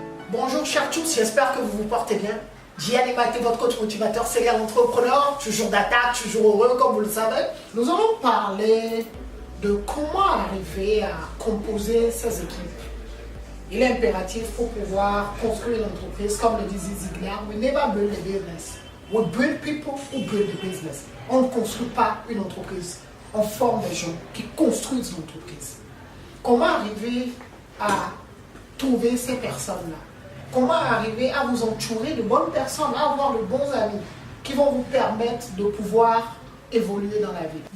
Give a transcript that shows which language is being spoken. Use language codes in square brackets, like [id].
[fr] Bonjour chers tous, j'espère que vous vous portez bien. Gianni Maté, votre coach motivateur, serial entrepreneur, toujours d'attaque, toujours heureux comme vous le savez. Nous allons parler de comment arriver à composer ces équipes. Il est impératif pour pouvoir construire une entreprise, comme le disait Ziglar, [en] we never build a business. We build people who build the business. [fr] On ne construit pas une entreprise, on forme des gens qui construisent l'entreprise. Comment arriver à trouver ces personnes-là? Comment arriver à vous entourer de bonnes personnes, à avoir de bons amis qui vont vous permettre de pouvoir évoluer dans la vie.